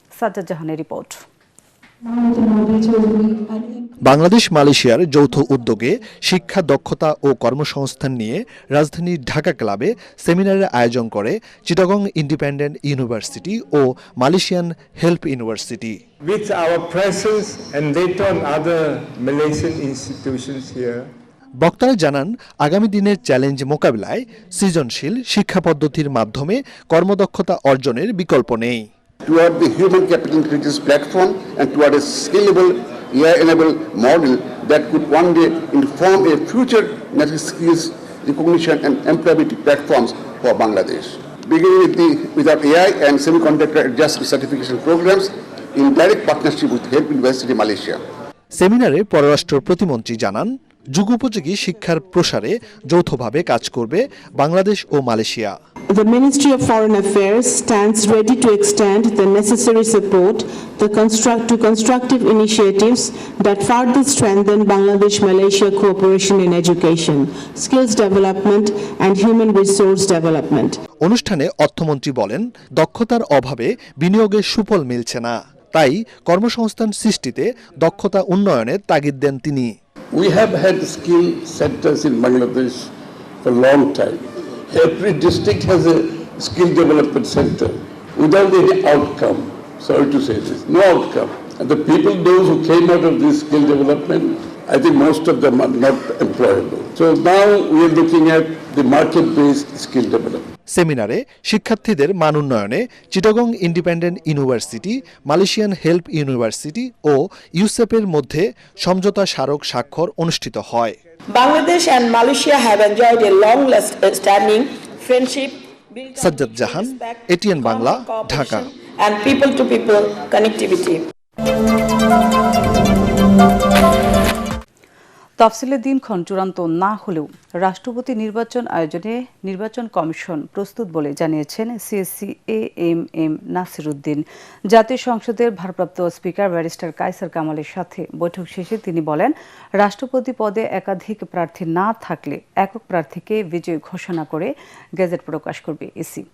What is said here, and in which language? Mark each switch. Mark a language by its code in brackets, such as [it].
[bn] সাজ্জাদ জাহানের রিপোর্ট। বাংলাদেশ মালয়েশিয়ার যৌথ উদ্যোগে শিক্ষা দক্ষতা ও কর্মসংস্থান নিয়ে রাজধানীর ঢাকা ক্লাবে সেমিনারের আয়োজন করে Chittagong independent university O Malaysian help university. [en] With our presence and later on other Malaysian institutions here, [bn] বক্তারা জানান, আগামী দিনের চ্যালেঞ্জ মোকাবিলায় সৃজনশীল শিক্ষা পদ্ধতির মাধ্যমে কর্মদক্ষতা অর্জনের বিকল্প নেই। [en] Toward the human capital intelligence platform and toward a scalable AI-enabled model that could one day inform a future natural skills recognition and employability platforms for Bangladesh. Beginning with our AI and semiconductor adjustment certification programs in direct partnership with Help University Malaysia. [bn] সেমিনারে পররাষ্ট্র প্রতিমন্ত্রী জানান, যুগোপযোগী শিক্ষার প্রসারে যৌথভাবে কাজ করবে বাংলাদেশ ও Malaysia. [en] The Ministry of Foreign Affairs stands ready to extend the necessary support to constructive initiatives that further strengthen Bangladesh-Malaysia cooperation in education, skills development and human resource development. [bn] অনুষ্ঠানে অর্থমন্ত্রী বলেন, দক্ষতার অভাবে বিনিয়োগের সুফল মিলছে না, তাই কর্মসংস্থান সৃষ্টিতে দক্ষতা উন্নয়নের তাগিদ দেন তিনি। [en] We have had skill centers in Bangladesh for a long time. Every district has a skill development center without any outcome. Sorry to say this, no outcome. And the people, those who came out of this skill development, I think most of them are not employable. So now we are looking at the market-based skill development. [bn] সেমিনারে শিক্ষার্থীদের মান উন্নয়নে Chittagong independent university, Malaysian help university ও ইউসেপের মধ্যে সমঝোতা স্মারক স্বাক্ষর অনুষ্ঠিত হয়। [en] Bangladesh and Malaysia have enjoyed a long-standing friendship. [bn] Sajjad Jahan, ATN Bangla, Dhaka. [en] And people-to-people connectivity. [bn] তফসিলের দিনক্ষণ চূড়ান্ত না হলেও রাষ্ট্রপতি নির্বাচন আয়োজনে নির্বাচন কমিশন প্রস্তুত বলে জানিয়েছেন সিএসসি AMM নাসির উদ্দিন। জাতীয় সংসদের ভারপ্রাপ্ত স্পিকার ব্যারিস্টার কায়সার কামালের সাথে বৈঠক শেষে তিনি বলেন, রাষ্ট্রপতি পদে একাধিক প্রার্থী না থাকলে একক প্রার্থীকে বিজয়ী ঘোষণা করে গেজেট প্রকাশ করবে ইসি।